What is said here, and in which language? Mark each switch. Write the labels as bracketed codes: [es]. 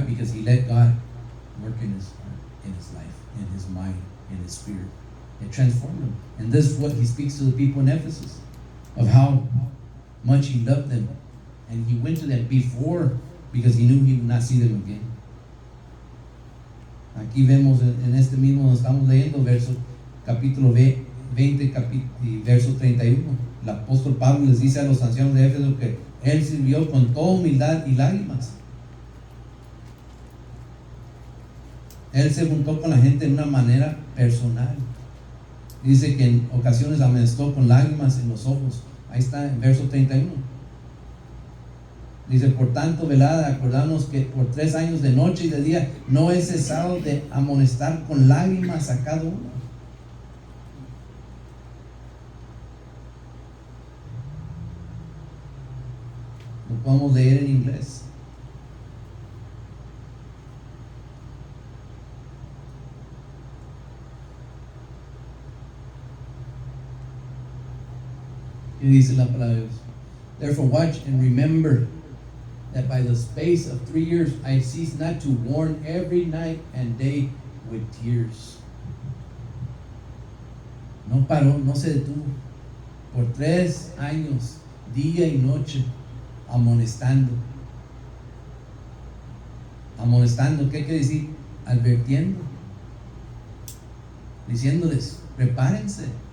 [en] Because he let God work in his heart, in his life, in his mind, in his spirit. It transformed him. And this is what he speaks to the people in Ephesus, of how much he loved them. And he went to them before, because he knew he would not see them again. [es] Aquí vemos en este mismo, nos estamos leyendo capítulo 20, verso 31. El apóstol Pablo les dice a los ancianos de Éfeso que él sirvió con toda humildad y lágrimas. Él se juntó con la gente de una manera personal. Dice que en ocasiones amonestó con lágrimas en los ojos. Ahí está en verso 31. Dice, por tanto, velad, acordamos que por 3 años de noche y de día no he cesado de amonestar con lágrimas a cada uno. Lo podemos leer en inglés. Y dice la palabra de Dios. [en] Therefore watch and remember that by the space of 3 years I cease not to warn every night and day with tears. [es] No paró, no se detuvo. Por 3 años, día y noche, amonestando. Amonestando, ¿qué quiere decir? Advirtiendo. Diciéndoles, prepárense.